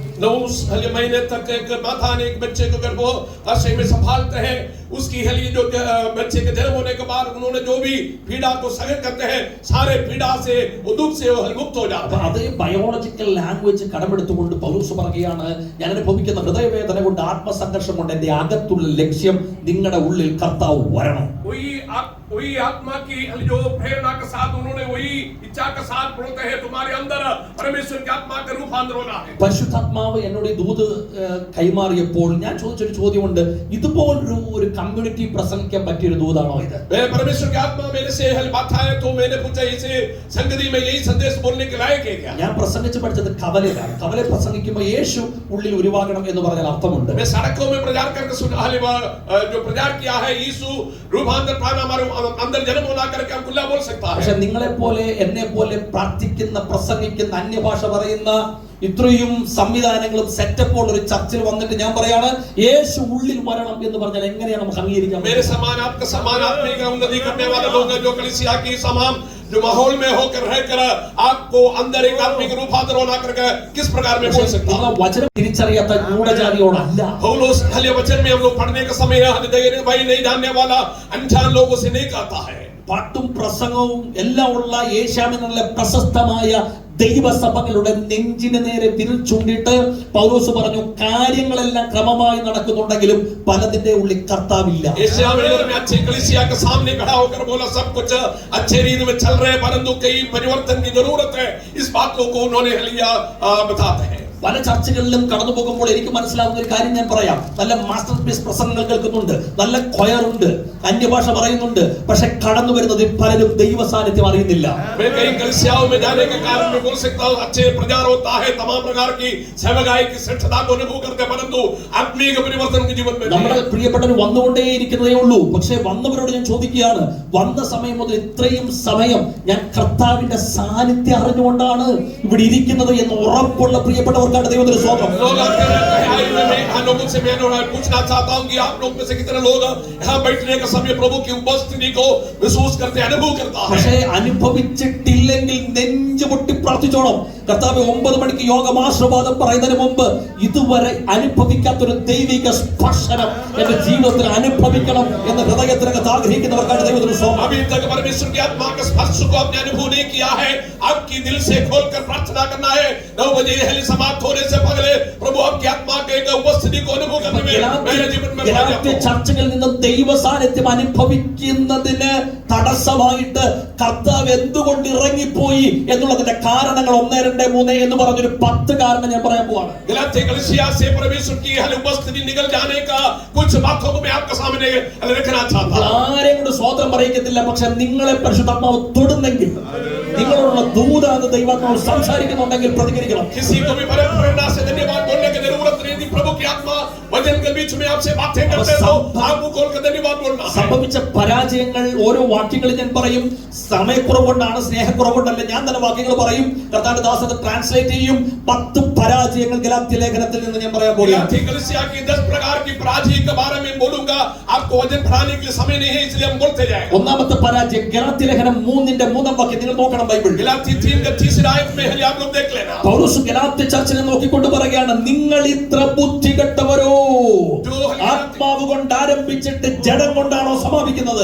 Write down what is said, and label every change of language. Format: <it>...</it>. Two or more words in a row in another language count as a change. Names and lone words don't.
<hi>9 महीने तक एक माता ने एक बच्चे को गर्भाशय में संभालते हैं, उसकी जो बच्चे के जन्म होने के बाद उन्होंने जो भी पीड़ा को सहन करते हैं, सारे पीड़ा से दुख से वो मुक्त हो जाते हैं.</hi> <ml>അതേ</ml> <en>biological language</en> <ml>കടമെടുത്തുകൊണ്ട് പൗലോസ് പറയുകയാണ്, ഞാൻ അനുഭവിക്കുന്ന ഹൃദയവേദന കൊണ്ട്, ആത്മസംഘർഷം കൊണ്ട് എന്റെ അകത്തുള്ള ലക്ഷ്യം നിങ്ങളുടെ ഉള്ളിൽ കർത്താവ് വരണം.</ml> <hi>वही आत्मा की जो प्रेरणा के साथ उन्होंने वही इच्छा के साथ बोलते हैं, तुम्हारे अंदर परमेश्वर की आत्मा का रूपांतर होना है.</hi> <ml>പരിശുദ്ധാത്മാവ് എന്നോട് ഈ ദൂത് കൈമാറിയപ്പോൾ ഞാൻ ചോദിച്ചൊരു ചോദ്യമുണ്ട്, ഇതുപോലൊരു കമ്മ്യൂണിറ്റി പ്രസംഗിക്കാൻ പറ്റിയൊരു ദൂതാണോ ഇത്?</ml> <hi>परमेश्वर की आत्मा मेरे से बात है तो मैंने पूछा, इसे संगति में यही संदेश बोलने के लायक है क्या?</hi> <ml>ഞാൻ പ്രസംഗിച്ച് പഠിച്ചത് കവലയിലാണ്. കവല പ്രസംഗിക്കുമ്പോൾ യേശു ഉള്ളിൽ ഉരുവാകണം എന്ന് പറഞ്ഞാൽ അർത്ഥമുണ്ട്.</ml> <hi>मैं सड़कों में प्रचार करके जो प्रचार किया है, यीशु रूपांतर पाना हमारे अंदर जन्म होना करके हम खुला बोल सकता है.</hi> <ml>പക്ഷെ നിങ്ങളെ പോലെ എന്നെ പോലെ പ്രാർത്ഥിക്കുന്ന, പ്രസംഗിക്കുന്ന, അന്യഭാഷ പറയുന്ന ഇത്രയും സംവിധാനങ്ങളും സെറ്റപ്പുള്ള ഒരു ചർച്ചിൽ വന്നിട്ട് ഞാൻ പറയാണ് യേശു ഉള്ളിൽ വരണം എന്ന് പറഞ്ഞാൽ എങ്ങനെയാണ് നമുക്ക് അംഗീകരിക്കാൻ?</ml> <hi>मेरे समान आपका समान आत्मिक उन्नति करने वाले लोग हैं, जो कलीसिया की समान जो माहौल में होकर रहकर आपको अंदर एक आत्मिक रूपांतर होना करके किस प्रकार में बोल सकता है?</hi> <ml>വചനം തിരിച്ചറിയാത്ത ഗൂഢജാതിയോടല്ല.</ml> <hi>पौलुस खाली वचन में हम लोग पढ़ने का समय भाई नहीं जानने वाला अनजान लोगों से नहीं कहता है.</hi> <ml>പാട്ടും പ്രസംഗവും എല്ലാം ഉള്ള ഏഷ്യാമിനുള്ള പ്രശസ്തമായ ദൈവസഭകളുടെ നെഞ്ചിന് നേരെ വിരൽ ചൂണ്ടിട്ട് പൗലോസ് പറഞ്ഞു, കാര്യങ്ങളെല്ലാം ക്രമമായി നടക്കുന്നുണ്ടെങ്കിലും പലതിന്റെ ഉള്ളിൽ കർത്താവില്ല.</ml> <hi>एशिया में अच्छे कलीसिया के सामने खड़ा होकर बोला, सब कुछ अच्छे रीत में चल रहे, परंतु कई परिवर्तन की जरूरत है. इस बात को उन्होंने बताते हैं.</hi> <ml>പല ചർച്ചകളിലും കടന്നു പോകുമ്പോൾ എനിക്ക് മനസ്സിലാവുന്ന ഒരു കാര്യം ഞാൻ പറയാം. നല്ല</ml> <en>master piece</en> <ml>പ്രസംഗങ്ങൾ കേൾക്കുന്നുണ്ട്, നല്ല കൊയറുണ്ട്, അന്യഭാഷ പറയുന്നുണ്ട്, പക്ഷെ കടന്നു വരുന്നത് പലരും ദൈവ സാന്നിധ്യം അറിയുന്നില്ല.</ml> <hi>अच्छे प्रचार होता है, तमाम प्रकार की सेवकाई की श्रेष्ठता को अनुभव करते हैं, परंतु आत्मिक परिवर्तन के जीवन में</hi> <ml>നമ്മുടെ പ്രിയപ്പെട്ടവർ വന്നുകൊണ്ടേയിരിക്കുന്നതേ ഉള്ളൂ. പക്ഷെ വന്നവരോട് ഞാൻ ചോദിക്കുകയാണ്, വന്ന സമയം മുതൽ ഇത്രയും സമയം ഞാൻ കർത്താവിന്റെ സാന്നിധ്യം അറിഞ്ഞുകൊണ്ടാണ് ഇവിടെ ഇരിക്കുന്നത് എന്ന് ഉറപ്പുള്ള പ്രിയപ്പെട്ടവർ ദൈവത്തിന് സ്വന്തം.</ml> <hi>लोगों से मैं पूछना चाहता हूं कि आप लोग में से कितने लोग यहां बैठने का समय प्रभु की उपस्थिति को महसूस करते हैं, अनुभव करता है?</hi> <ml>പക്ഷേ അനുഭവിച്ചിട്ടില്ലെങ്കിൽ നെഞ്ചുപൊട്ടി പ്രാർത്ഥിച്ചോണം. കർത്താവ് 9 മണിക്ക് യോഗമാശ്രവാദം പറയുന്നതിന് മുമ്പ് ഇതുവരെ അനുഭവിക്കാത്തൊരു ദൈവിക സ്പർശനം എന്റെ ജീവിതത്തിൽ അനുഭവിക്കണം എന്ന് ഹൃദയത്തിനകത്ത് ആഗ്രഹിക്കുന്നവർക്കാണ് ദൈവത്തിന് സ്വന്തം.</ml> <hi>अभी तक परमेश्वर की आत्मा के स्पर्श को आपने अनुभव नहीं किया है, आपकी दिल से खोलकर प्रार्थना करना है. 9 बजे यह समाप्त होने से पहले प्रभु आपकी आत्मा के उपस्थिति को अनुभव करने में मेरे जीवन में</hi> <ml>ചർച്ചകളിൽ നിന്നും ദൈവ സാന്നിധ്യം അനുഭവിക്കുന്നതിന് തടസ്സമായിട്ട് കർത്താവ് എന്തുകൊണ്ട് ഇറങ്ങിപ്പോയി എന്നുള്ളതിന്റെ കാരണങ്ങൾ 1, 2, 3 എന്ന് പറഞ്ഞൊരു 10 കാരണം ഞാൻ പറയാൻ പോവാണ്.</ml> <hi>गलातिया कलीसिया से परमेश्वर की उपस्थिति निकल जाने का कुछ बातों को मैं आपके सामने रखना चाहता हूं.</hi> <ml>ആരെയും കൊണ്ട് സ്വതന്ത്രം പറയിക്കത്തില്ല, പക്ഷെ നിങ്ങളെ പരിശുദ്ധാത്മാവ് തൊടുന്നെങ്കിൽ, നിങ്ങളോടുള്ള ദൂതാണ് ദൈവാത്മാവ് സംസാരിക്കുന്നുണ്ടെങ്കിൽ പ്രതികരിക്കണം.</ml> <hi>किसी को भी प्रेरणा से धन्यवाद बोलने की जरूरत नहीं थी. प्रभु की आत्मा वचन के बीच में आपसे बातें करते हो, आप मुंह खोलकर धन्यवाद बोलना.</hi> <ml>സംഭവിച്ച പരാജയങ്ങൾ ഓരോ വാക്യങ്ങളിൽ ഞാൻ പറയും. സമയക്കുറവുകൊണ്ടാണ്, സ്നേഹക്കുറവുകൊണ്ടല്ല. ഞാൻ തന്നെ വാക്യങ്ങൾ പറയും, കർത്താവിന്റെ ദാസൻ ട്രാൻസ്ലേറ്റ് ചെയ്യും. 10 പരാജയങ്ങൾ ഗലാത്യ ലേഖനത്തിൽ നിന്ന് ഞാൻ പറയാൻ പോകുകയാണ്.</ml> <hi>कलीसिया की 10 प्रकार की पराजय के बारे में बोलूंगा. आपको वचन पढ़ाने के लिए समय नहीं है, इसलिए हम बोलते जाएंगे.</hi> <ml>ഒന്നാമത്തെ പരാജയം ഗലാത്യ ലേഖനം 3ന്റെ 3ാം വാക്യം നിങ്ങൾ നോക്കണം ബൈബിൾ.</ml> <hi>गलाती 3 के 30 आयत में है, आप लोग देख लेना.</hi> <ml>പൗലോസ് ഗലാത്യ ചർച്ചിനെ നോക്കിക്കൊണ്ട് പറയുകയാണ്, നിങ്ങൾ ഇത്ര ബുദ്ധികെട്ടവരോ, ആത്മാവ് കൊണ്ട് ആരംഭിച്ചിട്ട് ജഡം കൊണ്ടാണോ സമാപിക്കുന്നത്?</ml>